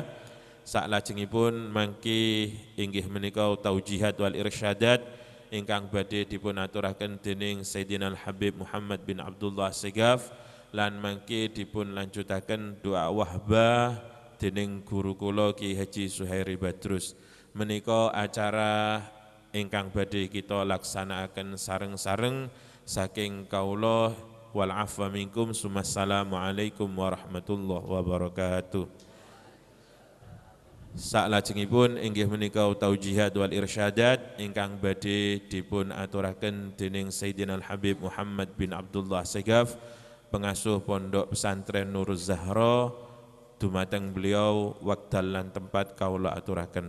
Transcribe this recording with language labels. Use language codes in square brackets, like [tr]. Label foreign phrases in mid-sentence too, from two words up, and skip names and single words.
[jv] Saklajengipun mangke inggih menika [ar] التوجيهات والإرشادات [jv] ingkang badhe dipun aturaken dening Sayyidina Al-Habib Muhammad bin Abdullah Segaf, lan mangke dipun lanjutaken doa wahbah dening guru kula Ki Haji Suhairi Badrus. Menika acara ingkang badhe kita laksanakaken sareng-sareng saking kaula [ar] والعفو منكم. السلام عليكم ورحمة الله وبركاته. [jv] Saklajengipun inggih menika [ar] التوجيهات والإرشادات [jv] ingkang badhe dipun aturaken dening Sayyidina Al-Habib Muhammad bin Abdullah Segaf, pengasuh Pondok Pesantren Nuruz Zahra. Dumateng beliau wekdal lan tempat kaula aturaken.